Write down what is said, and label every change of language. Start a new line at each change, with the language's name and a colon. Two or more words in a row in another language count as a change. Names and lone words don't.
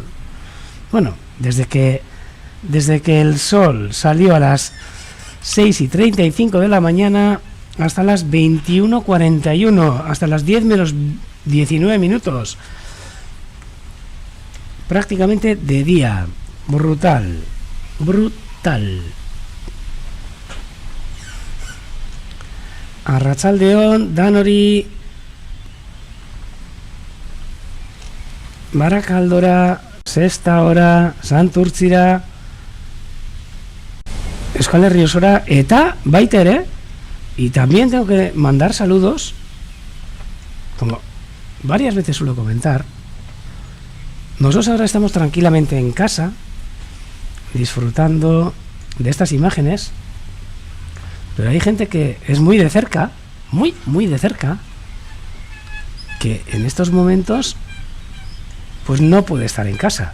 Spanish: Bueno, desde que el sol salió a las 6:35 de la mañana hasta las 21:41, hasta las 10 menos 19 minutos. Prácticamente de día. Brutal.
Basque: Arratsaldeon, Danori, Barakaldora, Sexta Hora, Santurtzira, Euskal Herri osora, eta baita ere.
Spanish: Y también tengo que mandar saludos, como varias veces suelo comentar. Nosotros ahora estamos tranquilamente en casa, disfrutando de estas imágenes, pero hay gente que es muy de cerca, muy de cerca, que en estos momentos pues no puede estar en casa.